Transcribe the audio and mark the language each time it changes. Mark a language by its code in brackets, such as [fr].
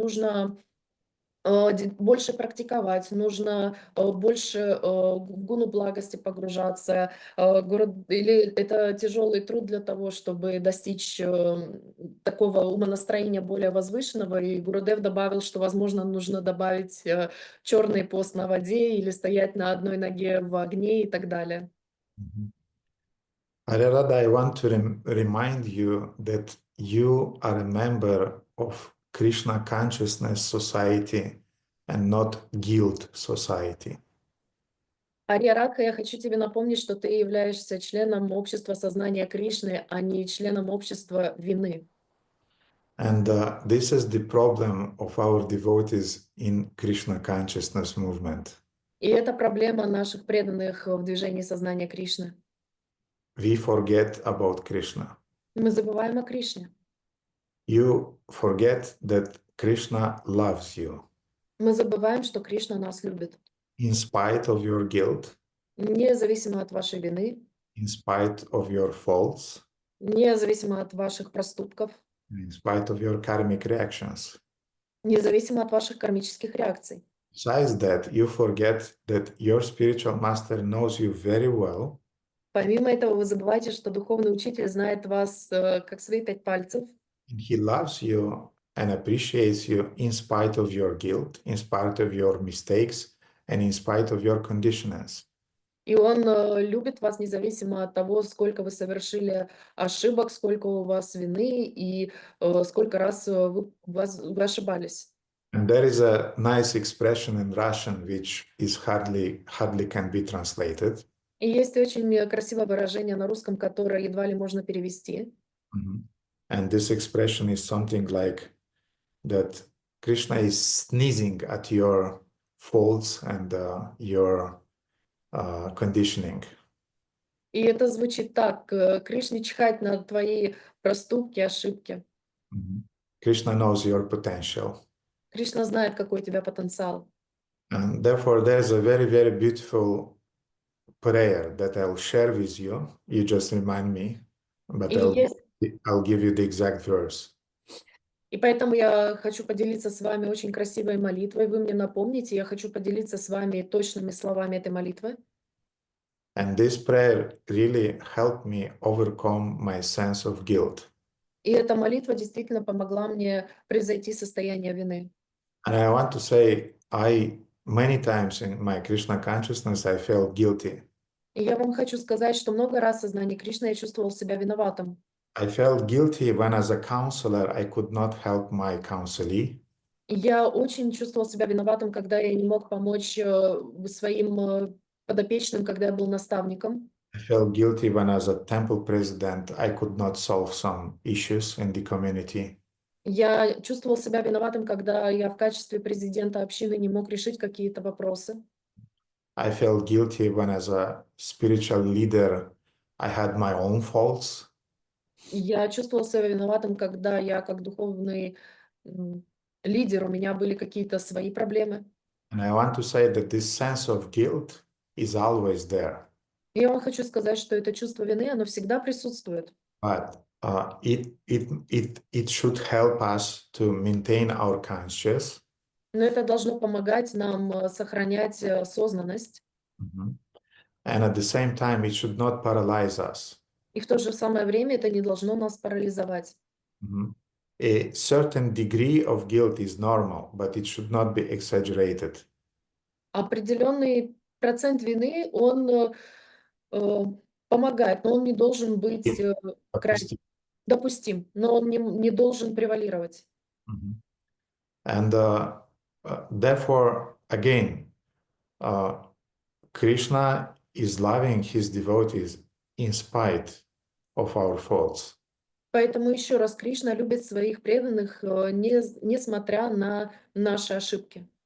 [ru] Нужно больше практиковать, нужно больше в гуну благости погружаться, или это тяжелый труд для того, чтобы достичь такого умонастроения более возвышенного, и Гурудев добавил, что, возможно, нужно добавить черный пост на воде или стоять на одной ноге в огне и так далее. [en] Aryarada, I want to remind you that you are a member of Krishna Consciousness Society and not Guilt Society. [ru] Ария Рака, я хочу тебе напомнить, что ты являешься членом общества сознания Кришны, а не членом общества вины. [en] And this is the problem of our devotees in Krishna Consciousness Movement. [ru] И это проблема наших преданных в движении сознания Кришны. [en] We forget about Krishna. [ru] Мы забываем о Кришне. [en] You forget that Krishna loves you [ru] Мы забываем, что Кришна нас любит. [en] in spite of your guilt, [ru] Независимо от вашей вины, [en] in spite of your faults, [ru] независимо от ваших проступков, [en] in spite of your karmic reactions. [ru] независимо от ваших кармических реакций. [en] Besides that, you forget that your spiritual master knows you very well, [ru] Помимо этого, вы забываете, что духовный учитель знает вас как свои 5 пальцев, [en] and he loves you and appreciates you in spite of your guilt, in spite of your mistakes, and in spite of your conditionings. [ru] и он любит вас независимо от того, сколько вы совершили ошибок, сколько у вас вины и сколько раз вы ошибались. [en] And there is a nice expression in Russian which is hardly can be translated. [ru] И есть очень красивое выражение на русском, которое едва ли можно перевести. [en] And this expression is something like that Krishna is sneezing at your faults and your conditioning. [ru] И это звучит так: Кришне чихать на твои проступки, ошибки. [en] Krishna knows your potential. [ru] Кришна знает, какой у тебя потенциал. [en] And therefore, there's a very, very beautiful prayer that I'll share with you. You just remind me, but [ru] И [en] I'll give you the exact verse. [ru] И поэтому я хочу поделиться с вами очень красивой молитвой. Вы мне напомните, я хочу поделиться с вами точными словами этой молитвы. [en] And this prayer really helped me overcome my sense of guilt. [ru] И эта молитва действительно помогла мне превзойти состояние вины. [en] And I want to say, many times in my Krishna consciousness, I felt guilty. [ru] И я вам хочу сказать, что много раз в сознании Кришны я чувствовал себя виноватым. [en] I felt guilty when, as a counselor, I could not help my counselee. [ru] И я очень чувствовал себя виноватым, когда я не мог помочь своим подопечным, когда я был наставником. [en] I felt guilty when, as a temple president, I could not solve some issues in the community. [ru] Я чувствовал себя виноватым, когда я в качестве президента общины не мог решить какие-то вопросы. [en] I felt guilty when, as a spiritual leader, I had my own faults. [ru] Я чувствовал себя виноватым, когда я как духовный лидер, у меня были какие-то свои проблемы. [en] And I want to say that this sense of guilt is always there. [ru] Я вам хочу сказать, что это чувство вины, оно всегда присутствует. [en] But it should help us to maintain our conscious. [ru] Но это должно помогать нам сохранять осознанность. [en] And at the same time, it should not paralyze us. [ru] И в то же самое время это не должно нас парализовать. [en] A certain degree of guilt is normal, but it should not be exaggerated. [ru] Определенный процент вины, он помогает, но он не должен быть допустим, но он не должен превалировать. [en] And therefore, again, Krishna is loving his devotees in spite of our faults. [ru] Поэтому еще раз, Кришна любит своих преданных, несмотря на наши ошибки.